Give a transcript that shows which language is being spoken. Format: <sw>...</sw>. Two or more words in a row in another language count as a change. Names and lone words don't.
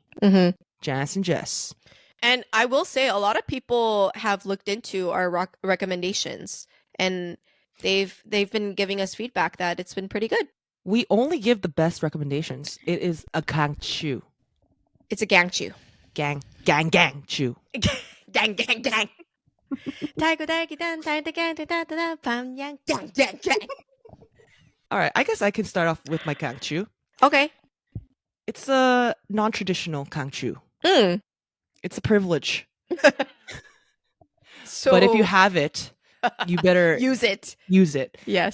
<en>Mm-hmm. Janice and Jess. And I will say a lot of people have looked into our recommendations and they've been giving us feedback that it's been pretty good. We only give the best recommendations. It is a Kangchu. It's a gangchu. Gang chew. gang gang gang.</en> <ko>달고 달기단 달다간다다다 밤양</ko> <en>gang gang gang. All right, I guess I can start off with my Kangchu. Okay. It's a non-traditional Kangchu. Mm. It's a privilege. So But if you have it, you better use it. use it. Yes.</en>